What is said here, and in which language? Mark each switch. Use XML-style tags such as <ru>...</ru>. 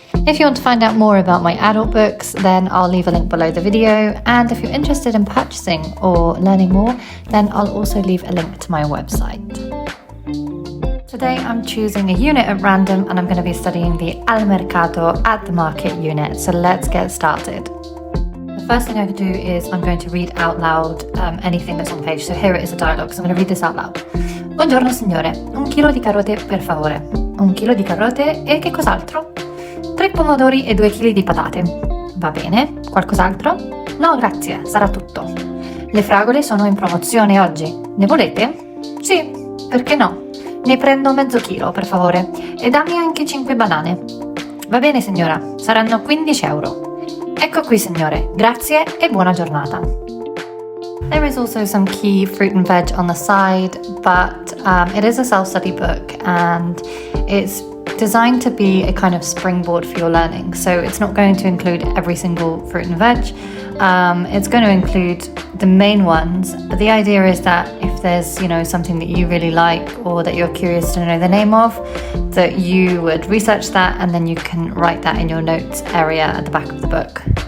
<en>If you want to find out more about my adult books, then I'll leave a link below the video, and if you're interested in purchasing or learning more, then I'll also leave a link to my website. Today I'm choosing a unit at random and I'm going to be studying the al mercato, at the market unit, so let's get started. The first thing I'm going to do is I'm going to read out loud anything that's on the page. So here it is a dialogue, so I'm going to read this out loud.</en> <it>Buongiorno signore, 1 chilo di carote per favore. 1 chilo di carote e che cos'altro? 3 pomodori e 2 chili di patate. Va bene, qualcos'altro? No grazie, sarà tutto. Le fragole sono in promozione oggi, ne volete? Sì, perché no? Ne prendo mezzo chilo, per favore, e dammi anche 5 banane. Va bene, signora, saranno 15 euro. Ecco qui, signore, grazie e buona giornata.</it> <en>There is also some key fruit and veg on the side, but it is a self-study book and it's designed to be a kind of springboard for your learning. So it's not going to include every single fruit and veg. It's going to include the main ones, but the idea is that if there's, something that you really like or that you're curious to know the name of, that you would research that and then you can write that in your notes area at the back of the book.</en>